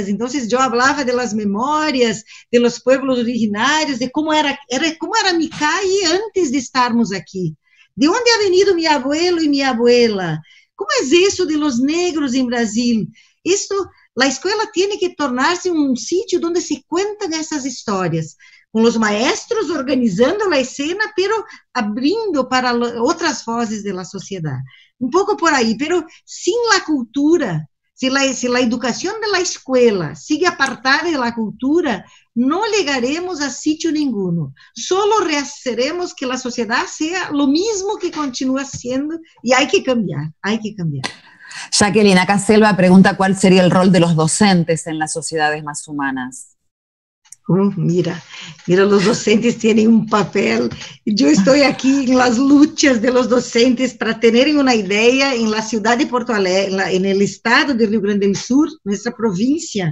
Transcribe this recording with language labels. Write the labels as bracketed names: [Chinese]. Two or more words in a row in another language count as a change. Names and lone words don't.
[Spanish] Entonces, yo hablaba de las memorias, de los pueblos originarios, de cómo era mi calle antes de estarmos aquí. ¿De dónde ha venido mi abuelo y mi abuela? ¿Cómo es eso de los negros en Brasil? La escuela tiene que tornar-se un sitio donde se cuentan [Portuguese] essas histórias, com os maestros organizando a escena, pero abrindo para outras vozes da sociedade. Um pouco por aí, pero sem a cultura, se a educação da escola sigue apartada da cultura, não chegaremos a sítio nenhum. [Spanish] Solo rehaceremos [Portuguese] que a sociedade seja o mesmo que continua sendo, e há que cambiar, há que cambiar. [Spanish] Jacqueline, acá Selva pregunta cuál sería el rol de los docentes en las sociedades más humanas. Mira, los docentes tienen un papel. Yo estoy aquí en las luchas de los docentes para tener una idea en la ciudad de Porto Alegre, en el estado de Rio Grande del Sur, nuestra provincia.